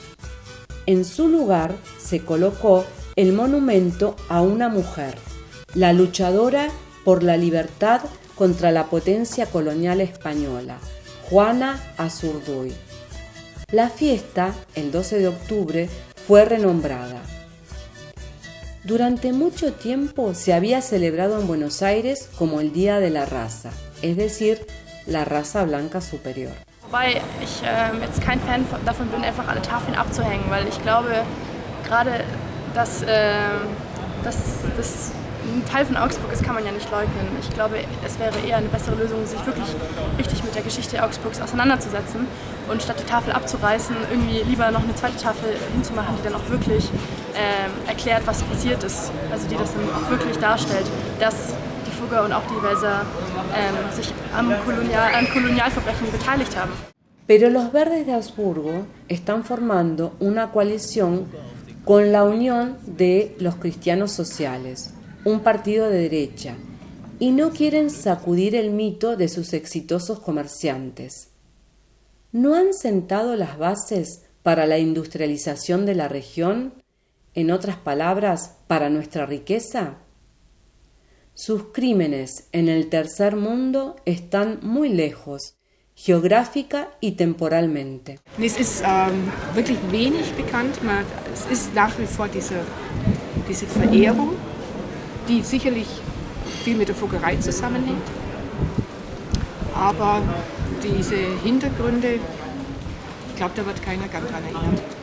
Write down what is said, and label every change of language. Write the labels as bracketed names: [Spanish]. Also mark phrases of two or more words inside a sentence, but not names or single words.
[Spanish] En su lugar se colocó el monumento a una mujer, la luchadora por la libertad contra la potencia colonial española, Juana Azurduy. La fiesta, el 12 de octubre, fue renombrada. Durante mucho tiempo se había celebrado en Buenos Aires como el Día de la Raza, es decir, la raza blanca superior. [German] Wobei ich jetzt kein Fan davon bin, einfach alle Tafeln abzuhängen, weil ich glaube, gerade dass das ein Teil von Augsburg ist, kann man ja nicht leugnen. Ich glaube, es wäre eher eine bessere Lösung, sich wirklich richtig mit der Geschichte Augsburgs auseinanderzusetzen und statt die Tafel abzureißen, irgendwie lieber noch eine zweite Tafel hinzumachen, die dann auch wirklich erklärt, was passiert ist. Also die das dann auch wirklich darstellt, dass die Fugger und auch die Welser sich an Kolonialverbrechen beteiligt haben. [Spanish] Pero los verdes de Augsburgo están formando una coalición con la Unión de los Cristianos Sociales, un partido de derecha, y no quieren sacudir el mito de sus exitosos comerciantes. ¿No han sentado las bases para la industrialización de la región? En otras palabras, para nuestra riqueza. Sus crímenes en el tercer mundo están muy lejos, geográfica y temporalmente. [German] Es ist wirklich wenig bekannt. Es ist nach wie vor diese Verehrung, die sicherlich viel mit der Fuggerei zusammenhängt. Aber diese Hintergründe, ich glaube, da wird keiner gern daran erinnert.